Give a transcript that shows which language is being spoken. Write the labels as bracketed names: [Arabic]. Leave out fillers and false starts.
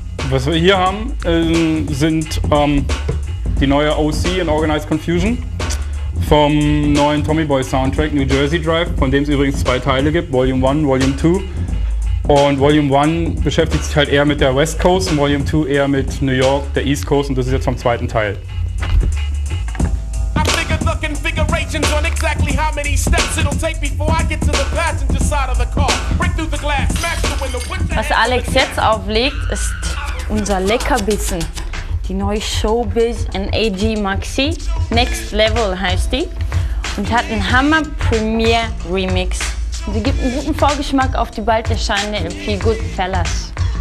[German] Was wir hier haben, sind die neue OC in Organized Confusion vom neuen Tommy Boy Soundtrack New Jersey Drive, von dem es übrigens 2 Teile gibt, Volume 1, Volume 2. Und Volume 1 beschäftigt sich halt eher mit der West Coast und Volume 2 eher mit New York, der East Coast, und das ist jetzt vom 2. Teil. [English] On exactly how many steps it'll take before I get to the passenger side of the car. Break through the glass, smash the window. [German] Was Alex jetzt auflegt, ist unser Leckerbissen. Die neue Showbiz NAG Maxi. Next Level heißt die. Und hat einen Hammer Premiere Remix. Und sie gibt einen guten Vorgeschmack auf die bald erscheinende LP Goodfellas.